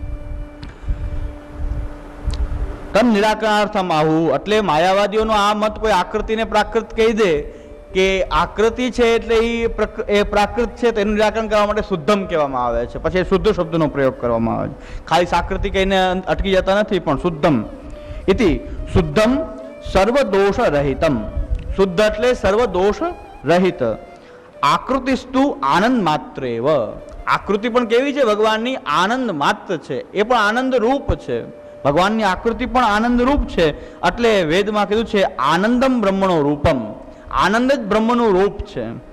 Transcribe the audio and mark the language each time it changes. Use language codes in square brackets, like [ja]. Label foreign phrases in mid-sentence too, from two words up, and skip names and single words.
[sa] तम निराकरणार्थम [gu] આવું, એટલે માયાવાદીઓનો આ મત કોઈ આકૃતિને પ્રાકૃત કહી દે કે આકૃતિ છે એટલે એ પ્રાકૃત છે, તેનું નિરાકરણ કરવા માટે શુદ્ધમ કહેવામાં આવે છે. પછી શુદ્ધ શબ્દનો પ્રયોગ કરવામાં આવે છે. ખાલી સાકૃતિ કહીને અટકી જતા નથી, પણ શુદ્ધમ. [sa] इति शुद्धम सर्वदोष रहितम। [gu] शुद्ध એટલે સર્વદોષ રહિત। [sa] आकृतिस्तु आनंद मात्रेव। [gu] આકૃતિ પણ કેવી છે? ભગવાનની આનંદ માત્ર છે, એ પણ આનંદ રૂપ છે। ભગવાનની આકૃતિ પણ આનંદ રૂપ છે, એટલે વેદમાં કીધું છે [sa] आनंदम ब्रह्मणो रूपम, [gu] આનંદ જ બ્રહ્મનું રૂપ છે।